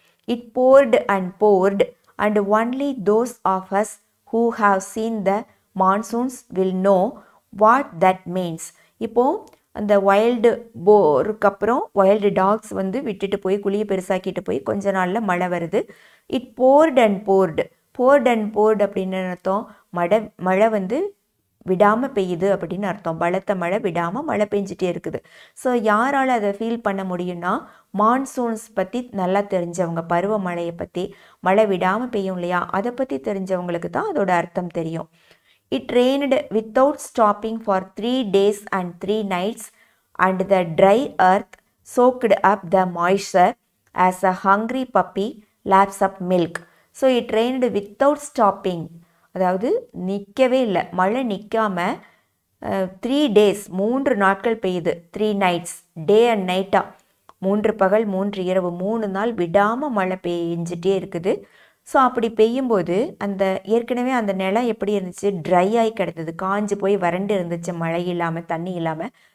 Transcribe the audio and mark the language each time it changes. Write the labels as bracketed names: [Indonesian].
[English] It poured and only those of us who have seen the monsoons will know what that means. [Tamil] இப்போது அந்த wild போருக்கு அப்புறம் wild tax வந்து விட்டுட்டு போய் குழியை பெருசாக்கிட்டு போய் கொஞ்ச நாளில் மழை வருது. [English] it poured and poured [Tamil] அப்படின்னு அர்த்தம் மழை வந்து விடாமல் பெய்யுது அப்படின்னு அர்த்தம். பலத்த மழை விடாமல் மழை பெஞ்சிட்டே இருக்குது. ஸோ யாரால் அதை ஃபீல் பண்ண முடியும்னா, மான்சூன்ஸ் பற்றி நல்லா தெரிஞ்சவங்க, பருவமழையை பற்றி, மழை விடாமல் பெய்யும் இல்லையா, அதை பற்றி தெரிஞ்சவங்களுக்கு தான் அதோட அர்த்தம் தெரியும். [English] It rained without stopping for 3 days and 3 nights and the dry earth soaked up the moisture as a hungry puppy laps up milk. [Tamil] So [English] it rained without stopping, [Tamil] அதாவது நிற்கவே இல்லை, மழை நிற்காமல் 3 days 3 நாட்கள் பெய்யுது. 3 nights, டே அண்ட் நைட்டாக, 3 பகல் 3 இரவு 3 நாள் விடாமல் மழை பெஞ்சிட்டே இருக்குது. ஸோ அப்படி பெய்யும்போது அந்த ஏற்கனவே அந்த நிலம் எப்படி இருந்துச்சு, ட்ரை ஆகி கிடந்தது, காஞ்சு போய் வறண்டு இருந்துச்சு, மழை இல்லாமல் தண்ணி இல்லாமல்.